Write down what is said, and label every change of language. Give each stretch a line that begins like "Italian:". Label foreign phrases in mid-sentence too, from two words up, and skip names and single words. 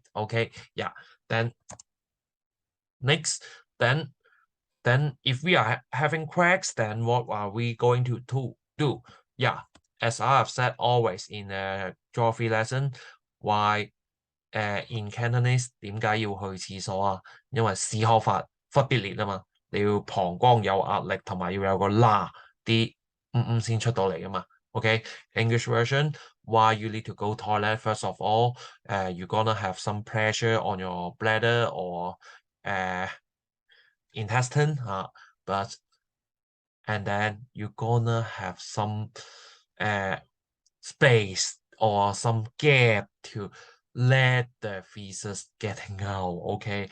English: Okay, yeah. Then next, then if we are having cracks, then what are we going to do? Yeah, as I have said always in a geography lesson, why in Cantonese
Cantonese: 點解要去廁所啊？因為屎口忽必烈啊嘛，你要膀胱有壓力，同埋要有個啲先出到嚟噶嘛。
English: Okay, English version, why you need to go toilet. First of all, you're gonna have some pressure on your bladder or intestine, and then you're gonna have some space or some gap to let the feces getting out, okay?